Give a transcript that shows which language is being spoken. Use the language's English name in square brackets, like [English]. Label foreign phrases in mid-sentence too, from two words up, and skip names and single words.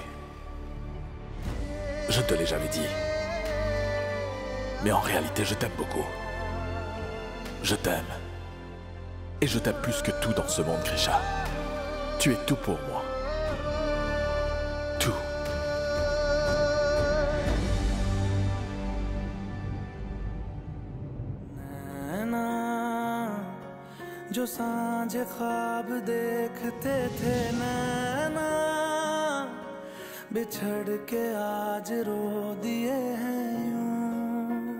[French] Je ne te l'ai jamais dit. Mais en réalité, je t'aime beaucoup. Je t'aime. Et je t'aime plus que tout dans ce monde, Grisha. Tu es tout pour moi. Tout. [Hindi] जो सांझ ख्वाब देखते थे नैना बिछड़ के आज रो दिए हैं यूं